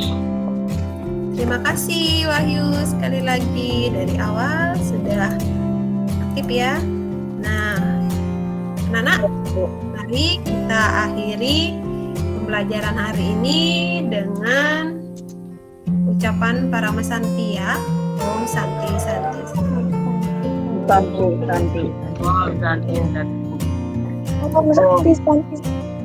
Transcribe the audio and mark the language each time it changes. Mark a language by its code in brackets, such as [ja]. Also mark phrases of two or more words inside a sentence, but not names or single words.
[id] Terima kasih Wahyu, sekali lagi dari awal sudah aktif ya. Nah, anak-anak, mari kita akhiri pembelajaran hari ini dengan ucapan Parama Santi ya. [sa] Om Santi Santi. Santi, Santi. [id] Oh, dan [sa] Om Santi Santi.